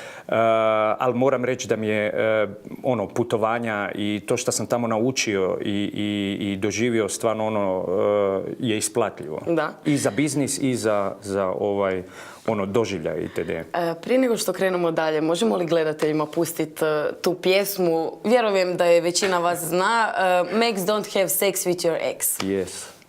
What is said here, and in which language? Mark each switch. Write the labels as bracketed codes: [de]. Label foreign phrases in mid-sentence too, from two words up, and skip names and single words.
[hr] Ali moram reći da mi je putovanja i to što sam tamo naučio i doživio stvarno je isplatljivo. Da. I za biznis i za doživljaj itd. Prije nego što krenemo dalje, možemo li gledateljima pustiti tu pjesmu? Vjerujem da je većina vas zna. Max Don't Have Sex With Your Ex. [en] Yes.